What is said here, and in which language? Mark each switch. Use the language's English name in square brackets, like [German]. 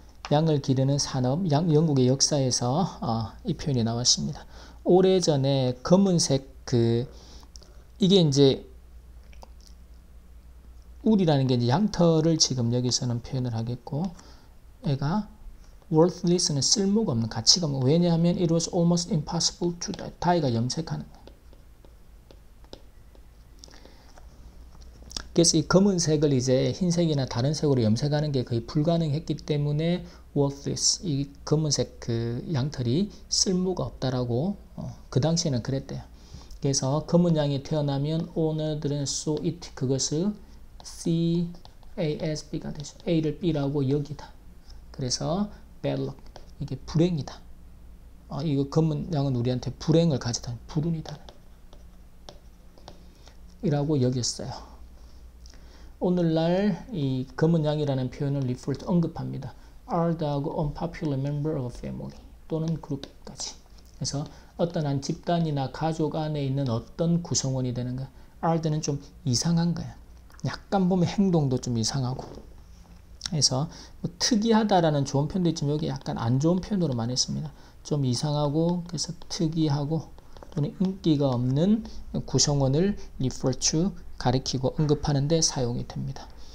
[Korean] 양을 기르는 산업, 영국의 역사에서 이 표현이 나왔습니다. 오래전에 검은색 이게 이제 울이라는 게 이제 양털을 지금 여기서는 표현을 하겠고, 애가 worthless는 쓸모가 없는, 가치가 없는. 왜냐하면 [English] it was almost impossible to die. [Korean] die가 염색하는 거예요. 그래서 이 검은색을 이제 흰색이나 다른 색으로 염색하는 게 거의 불가능했기 때문에 worthless, 이 검은색 양털이 쓸모가 없다라고 그 당시에는 그랬대요. 그래서 검은 양이 태어나면 오너들은 [English] so it, [Korean] 그것을 CASB가 되죠. A를 B라고 여기다. 그래서 bad luck, 이게 불행이다. 이거 검은 양은 우리한테 불행을 가져다, 불운이다 이라고 여겼어요. 오늘날 이 검은 양이라는 표현을 [English] refer to, [Korean] 언급합니다. [English] odd하고 unpopular member of a family [Korean] 또는 그룹까지. 그래서 어떤 한 집단이나 가족 안에 있는 어떤 구성원이 되는 거야. odd는 좀 이상한 거야. 약간 보면 행동도 좀 이상하고. 그래서 뭐 특이하다라는 좋은 표현도 있지만 여기 약간 안 좋은 표현으로 많이 했습니다. 좀 이상하고, 그래서 특이하고 또는 인기가 없는 구성원을 [English] refer to [Korean] 가리키고 언급하는데 사용이 됩니다.